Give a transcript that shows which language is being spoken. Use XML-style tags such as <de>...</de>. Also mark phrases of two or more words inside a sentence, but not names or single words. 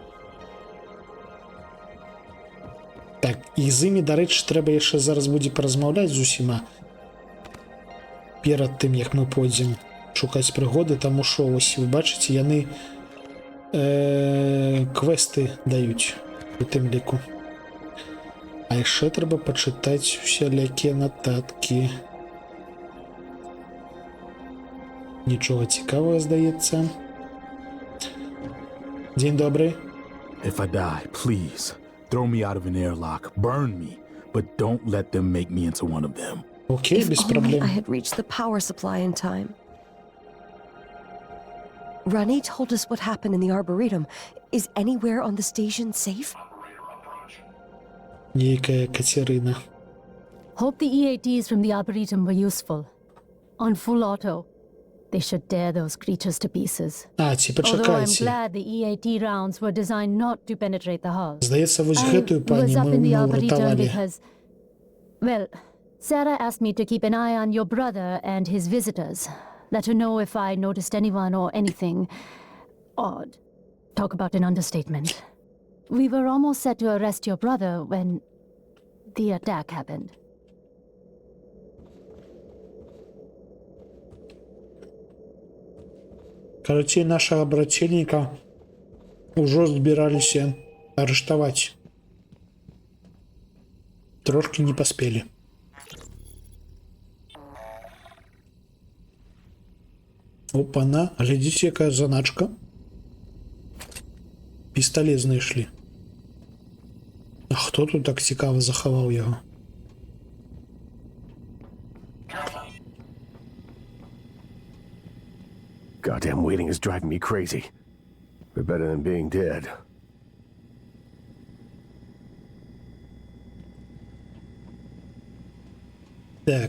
<be>Так, і з імі, дарэчы, трэба яшчэ зараз будзе паразмаўляць з усіма перад тым, як мы пойдзем шукаць прыгоды, таму што, вось, вы бачыце, яны квесты даюць у тым ліку. А яшчэ трэба пачытаць усялякія нататкі. Нічога цікавага, здаецца. Дзень добры.</be> <en>If I die, please, throw me out of an airlock, burn me, but don't let them make me into one of them.</en> <be>Окей, без</be> <en>If only</en> <be>праблем.</be> <en>I had reached the power supply in time. Ronnie told us what happened in the Arboretum. Is anywhere on the station safe?</en> <be>Нейкая Катерина.</be> <en>Hope the EATs from the Arboretum were useful. On full auto, they should tear those creatures to pieces.</en> <be>А, ці</be> <en>Although I'm</en> <be>пачакайце.</be> <en>glad the EAT rounds were designed not to penetrate the hull.</en> <be>Здаецца, вось</be> <en>I</en> <be>гэтую пані</be> <en>was up</en> <be>мы</be> <en>in the Arboretum</en> <be>ўратавалі.</be> <en>because, well, Sarah asked me to keep an eye on your brother and his visitors. Let her know if I noticed anyone or anything odd. Talk about an understatement. We were almost set to arrest your brother when the attack happened.</en> <ru>Короче, нашего брательника</ru> <be>Ужо збіраліся арыштаваць. Трошки не паспелі. Опана, глядзіце, якая заначка. Пісталет знайшлі. А хто тут так цікава захаваў яго?</be> <en>Goddamn waiting is driving me crazy. We're better than being dead.</en> <be>Так.</be>